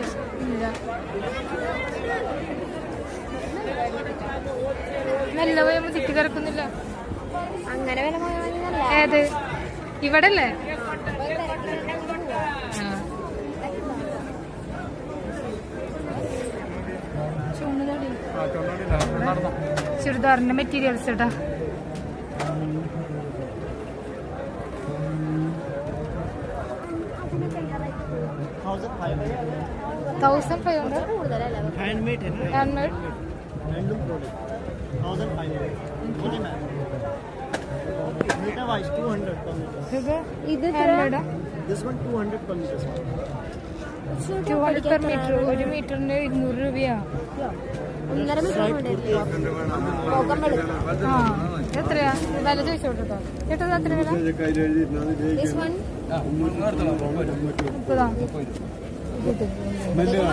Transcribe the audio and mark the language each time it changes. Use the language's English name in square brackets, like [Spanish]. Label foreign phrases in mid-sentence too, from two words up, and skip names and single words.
[Malayalam] ഇല്ല നല്ല പോയപ്പോ ചുറ്റി കിടക്കുന്നില്ല. അങ്ങനെ വില പോയാൽ ഏത് ഇവിടെ അല്ലേ? ചുരിദാറിന്റെ മെറ്റീരിയൽസ് കേട്ടാ. [Hindi] हैंडमेड है ना, [Malayalam] ഹാൻഡ്മെയ്ഡ്. [English] handloom product [Hindi] 1500. मीटर वाइज 200 [English] per meter. [Hindi] ഇത് ഹാൻഡ്മെയ്ഡാ. [English] This one 200 per meter. [Malayalam] 200 [English] per meter. [Malayalam] ഒരു മീറ്ററിന് 200 രൂപയാ. 1.5 മീറ്റർ ആ എത്രയാ വില ചോദിച്ചോട്ടോ ചേട്ടാ? എത്ര വില? 30.